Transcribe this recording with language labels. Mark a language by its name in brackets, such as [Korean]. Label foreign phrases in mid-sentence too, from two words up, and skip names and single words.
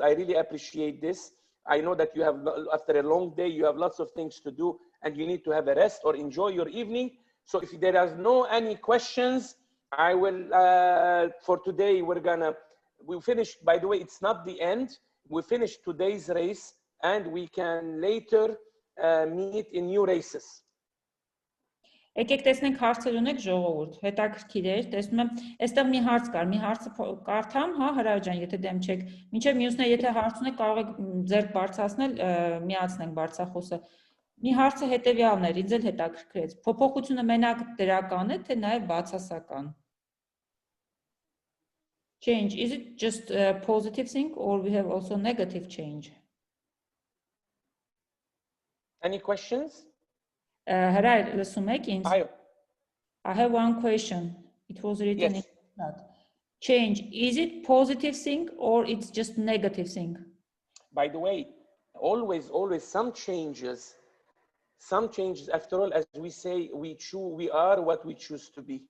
[English] I really appreciate this. I know that you have, after a long day, you have lots of things to do, and you need to have a rest or enjoy your evening. So if there are no any questions, I will, for today, we finished, by the way, it's not the end. We finished today's race, and we can later meet in new races. [Armenian] Եկեք տեսնենք հարցեր ունեք ժողովուրդ, հետաքրքիր էր, տեսնում եմ, այստեղ մի հարց կար, մի հարցը կարդամ, հա, Հրայր ջան, եթե դեմ չեք, մինչև մյուսները, եթե հարց ունեք, կարող եք ձեռք բարձրացնել, միացնենք բարձրախոսը։ Մի հարցը հետևյալն էր, ինձ էլ հետաքրքրեց, փոփոխությունը մենակ դրական է, թե նաև բացասական։ [English] Change, is it just a positive thing or we have also negative change? Any questions? [Armenian] Հրայր, լսում եք ինձ? Այո։ [English] I have one question. It was written Yes. in chat. Change, is it positive thing or it's just negative thing? By the way, always some changes, after all, as we say, we are what we choose to be.